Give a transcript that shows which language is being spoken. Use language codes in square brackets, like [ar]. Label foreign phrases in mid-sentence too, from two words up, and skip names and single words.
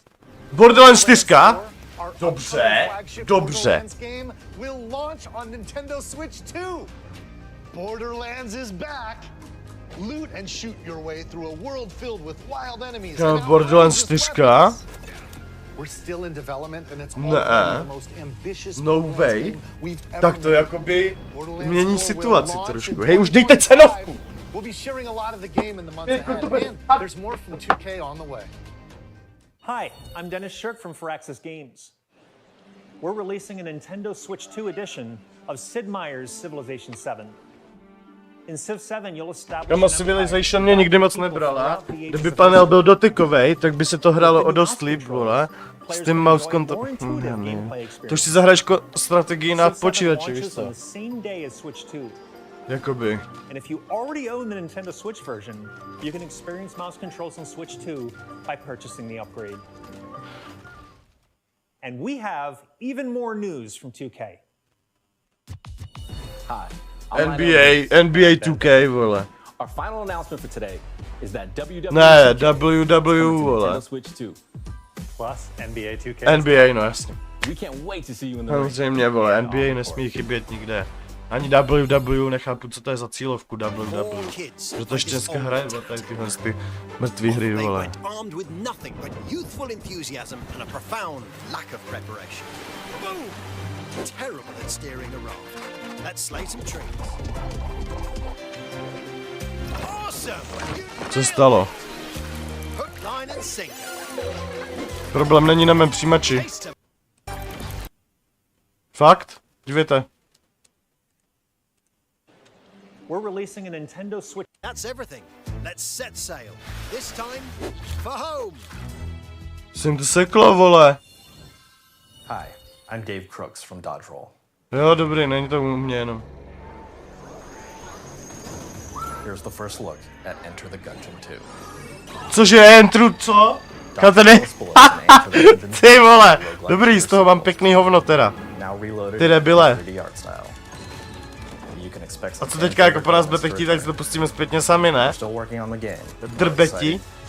[cs] Borderlands 4? Dobře, dobře. [en] Game will launch on Nintendo Switch 2. Borderlands is back. Loot and shoot your way through a world filled with wild enemies. Borderlands 4? We're still in development and it's [cs] Ne, [en] the most ambitious no way. we've ever [cs] Tak to [en] made. [cs] jakoby mění [en] will [cs] situaci [en] launch [cs] trošku. [en] in [cs] Hej, už dejte cenovku! [en] We'll be sharing a lot of the game in the months ahead, and there's more from 2K on the way. Hi, I'm Dennis Shirk from Firaxis Games. We're releasing a Nintendo Switch 2 edition of Sid Meier's Civilization 7. In Civ 7, you'll establish [cs] Kamo, Civilization mě nikdy moc nebrala. Kdyby panel byl dotykovej, tak by se to hrálo o dost líp, vole. S tím [en] mouse control. [cs] To už si zahraješ strategii na počítači, víš co? Jakoby. [en] And if you already own the Nintendo Switch version, you can experience mouse controls on Switch 2 by purchasing the upgrade. And we have even more news from 2K. Hi. [cs] NBA 2K, vole. [en] Our final announcement for today is that [cs] Ne, WW, vole. [en] Nintendo Switch 2. [cs] Plus NBA 2K. NBA, no jasně. [en] We can't wait to see you in the ring. [cs] Samozřejmě, vole, NBA nesmí chybět nikde. Ani WW, nechápu, co to je za cílovku WW. Že to ještě dneska hraje, vole, tady tyhle ty mrtvý hry, vole. [en] Armed with nothing but youthful enthusiasm and a profound lack of preparation. Boom! Terrible at steering a raft. Let's slay some trees. Awesome! [cs] Co stalo? [en] Hook, line and sinker. [cs] Problém není na mém přijímači. Fakt? Dívejte. [en] We're releasing a Nintendo Switch. That's everything. Let's set sail. This time for home. [cs] Jsem to seklo, vole. [en] Hi, I'm Dave Crooks from Dodge Roll. [cs] Jo, dobrý, není to u mě jenom. [en] Here's the first look at Enter the Gungeon 2. [cs] Cože je Entru, co? Katedy? Ty vole, dobrý, z toho mám pekný hovno teda. Ty debile. A co teďka jako po nás budete chtít, tak si to pustíme zpětně sami, ne? Drbeti.